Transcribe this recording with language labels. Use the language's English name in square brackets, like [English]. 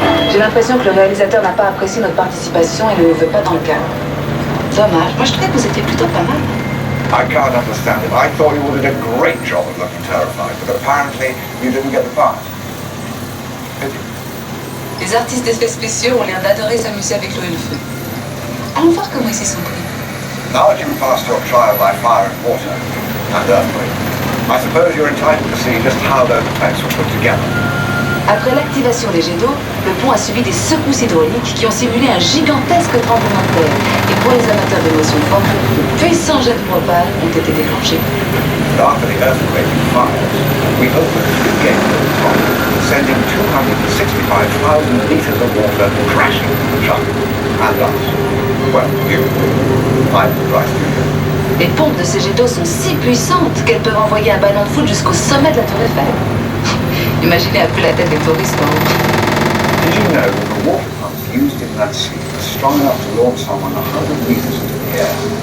[French] J'ai l'impression que le réalisateur n'a pas apprécié notre participation et ne nous veut pas dans le cadre. Dommage. Moi, je trouvais que vous étiez plutôt pas mal. [English] I can't understand it. I thought you would have done a great job of looking terrified, but apparently you didn't get the part. [French] Les artistes d'effets spéciaux ont l'air d'adorer s'amuser avec l'eau et le feu. Allons voir comment ils s'y sont pris. [English] Now that you've passed your trial by fire and water, and earthquake, I suppose you're entitled to see just how those effects were put together. [French] Après l'activation des jets d'eau, le pont a subi des secousses hydrauliques qui ont simulé un gigantesque tremblement de terre. Et pour les amateurs d'émotions fortes, de puissants jets de propane ont été déclenchés. [English] After the earthquake and fires, we opened the gate at the top, sending 265,000 litres of water crashing to the truck and us. Well, you. I'm the dry studio. [French] Les pompes de ces jets d'eau sont si puissantes qu'elles peuvent envoyer un ballon de foot jusqu'au sommet de la tour Eiffel. Imaginez un peu la tête des touristes en haut. [English] Did you know that the water pumps used in that scene are strong enough to launch someone 100 meters into the air?